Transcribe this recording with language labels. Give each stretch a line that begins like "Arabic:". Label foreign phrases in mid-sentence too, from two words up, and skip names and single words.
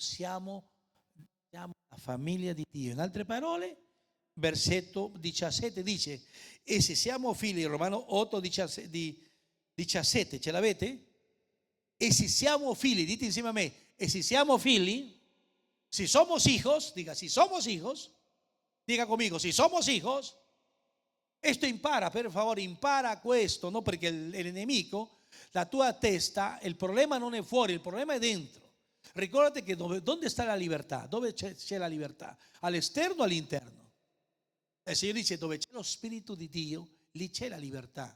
Italian: Siamo la famiglia di Dio. In altre parole, versetto 17 dice: e se siamo figli, Romano 8, 17, ce l'avete? E se siamo figli, dite insieme a me, e se siamo figli,
Spanish: si somos hijos, diga, si somos hijos, diga conmigo, si somos hijos.
Italian: Esto impara, per favore, impara questo, no? Perché il nemico, la tua testa, il problema non è fuori, il problema è dentro. Ricordate che dove sta la libertà? Dove c'è la libertà? All'esterno o all'interno? Il Signore dice dove c'è lo Spirito di Dio, lì c'è la libertà.